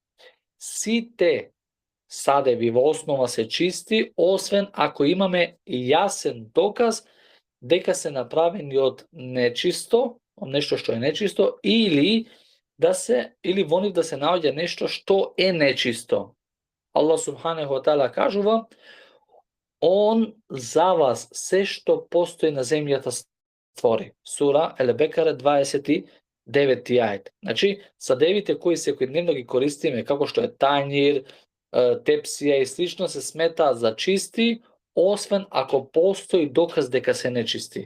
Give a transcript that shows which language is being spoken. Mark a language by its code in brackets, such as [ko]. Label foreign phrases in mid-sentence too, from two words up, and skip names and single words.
[mk] Сите садеви во основа се чисти, освен ако имаме јасен доказ дека се направени од нечисто, од нешто што е нечисто, или во нив да се наоѓа нешто што е нечисто. [ar] الله سبحانه وتعالى [mk] кажува: Он за вас се што постои на земјата створи. Сура Ел-Бекара 29 ајет. Значи, садевите кои секојдневно ги користиме, како што е тањир, тепсија и слично, се сметаат за чисти, освен ако постои доказ дека се нечисти.